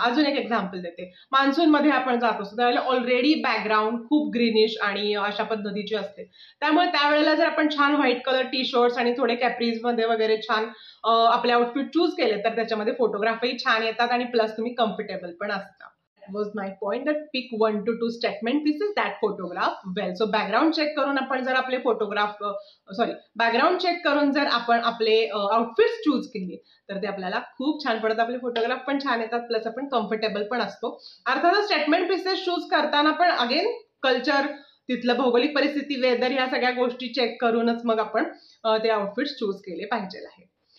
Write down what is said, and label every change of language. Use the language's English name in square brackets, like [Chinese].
[Marathi] अजून एक एक्झाम्पल देते. मान्सून मध्ये आपण जात असतो त्यावेळेला ऑलरेडी बॅकग्राऊंड खूप ग्रीनिश आणि अशा पद्धतीची असते. त्यामुळे त्यावेळेला जर आपण छान व्हाईट कलर टी शर्ट्स आणि थोडे कॅप्रीज मध्ये वगैरे छान आपले आउटफिट चूज केले तर त्याच्यामध्ये फोटोग्राफही छान येतात आणि प्लस तुम्ही कम्फर्टेबल पण असता. [English] was my point that pick 1 to 2 statement pieces that photograph well. So background check [Marathi] करून आपण जर आपले फोटोग्राफ बॅकग्राऊंड चेक करून जर आपण आपले आउटफिट्स चूज केले तर ते आपल्याला खूप छान पडतात. आपले फोटोग्राफ पण छान येतात प्लस आपण कम्फर्टेबल पण असतो. अर्थातच स्टेटमेंट पीसेस चूज करताना पण अगेन कल्चर, तिथलं भौगोलिक परिस्थिती, वेदर ह्या सगळ्या गोष्टी चेक करूनच मग आपण ते आउटफिट्स चूज केले पाहिजे आहे.